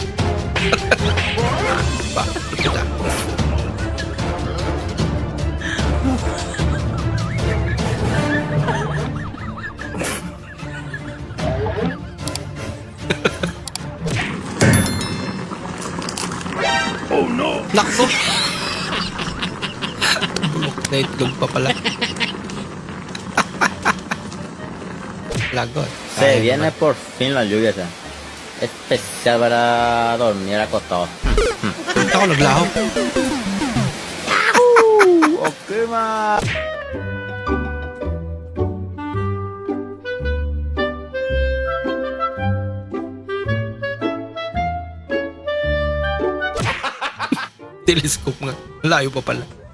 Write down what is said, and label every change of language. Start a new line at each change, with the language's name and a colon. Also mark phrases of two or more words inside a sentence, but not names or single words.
Filipino: Ba, kita.
English: Oh no!
Filipino: Nakso! Bulok na itlog pa pala. Lagot.
Spanish: Se viene por fin la lluvia, ya. Especial para dormir acostado.
Filipino: Punta ko naglaho. Okay, ma. Telescope nga. Layo pa pala.